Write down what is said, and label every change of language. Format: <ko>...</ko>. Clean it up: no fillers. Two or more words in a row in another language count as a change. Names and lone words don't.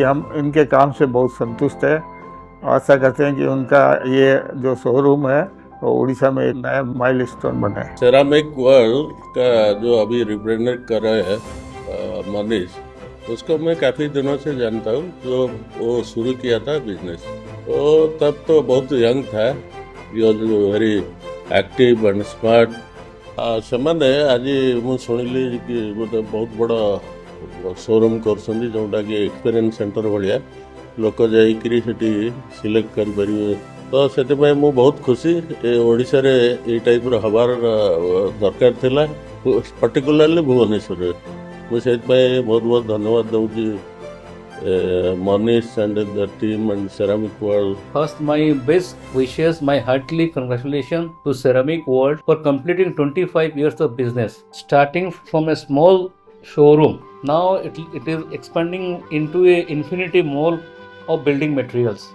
<hi>हम इनके काम से बहुत संतुष्ट हैं। आशा करते हैं कि उनका ये जो शोरूम है वो उड़ीसा में एक नया माइलस्टोन बने। सेरामिक वर्ल्ड का जो अभी रिप्रेजेंट कर रहे हैं मनीष, उसको मैं काफ़ी दिनों से जानता हूँ। जो वो शुरू किया था बिजनेस, वो तब तो बहुत यंग था,</hi> <en>very active and smart.</en> <or>ସେମାନେ ଆଜି ମୁଁ ଶୁଣିଲି କି ଗୋଟେ ବହୁତ ବଡ଼ ଶୋରୁମ୍ କରୁଛନ୍ତି, ଯେଉଁଟାକି</or> <en>experience centre</en> <or>ଭଳିଆ ଲୋକ ଯାଇକରି ସେଠି ସିଲେକ୍ଟ କରିପାରିବେ। ତ ସେଥିପାଇଁ ମୁଁ ବହୁତ ଖୁସି। ଏ ଓଡ଼ିଶାରେ ଏଇ ଟାଇପ୍ର ହେବାର ଦରକାର ଥିଲା, ପର୍ଟିକୁଲାରଲି ଭୁବନେଶ୍ୱରରେ। ମୁଁ ସେଥିପାଇଁ ବହୁତ ବହୁତ ଧନ୍ୟବାଦ ଦେଉଛି</or> <en>Manish and the team and Ceramic World. First, my best wishes, my heartily congratulations to Ceramic World for completing 25 years of business, starting from a small showroom. Now it is expanding into a infinity mall of building materials.</en>